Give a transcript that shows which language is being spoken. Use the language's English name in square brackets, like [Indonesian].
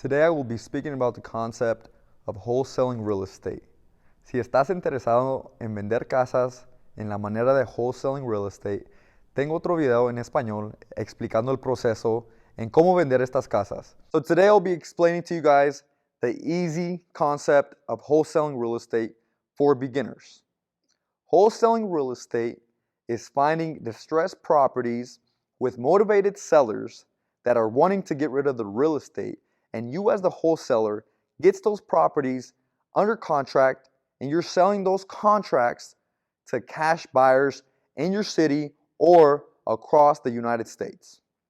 [English] Today I will be speaking about the concept of wholesaling real estate. [Spanish] Si estás interesado en vender casas en la manera de wholesaling real estate, tengo otro video en español explicando el proceso en cómo vender estas casas. [English] So today I'll be explaining to you guys the easy concept of wholesaling real estate for beginners. Wholesaling real estate is finding distressed properties with motivated sellers that are wanting to get rid of the real estate, and you as the wholesaler gets those properties under contract and you're selling those contracts to cash buyers in your city or across the United States.